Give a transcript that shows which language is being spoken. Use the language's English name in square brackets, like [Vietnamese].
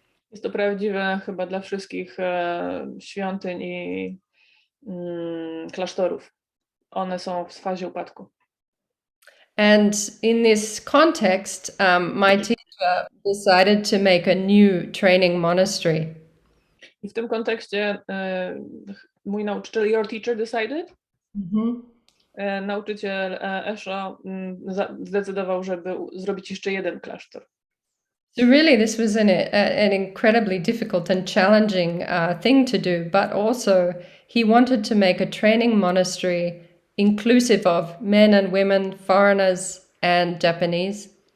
[Polish] Jest to prawdziwe chyba dla wszystkich świątyń i klasztorów. One są w fazie upadku. [English] And in this context, my teacher decided to make a new training monastery. [Polish] I w tym kontekście mój nauczyciel, [English] your teacher decided? [Polish] Nauczyciel Esho zdecydował, żeby zrobić jeszcze jeden klasztor. [English] So really this was an incredibly difficult and challenging thing to do, but also he wanted to make a training monastery inclusive of men and women, foreigners and Japanese.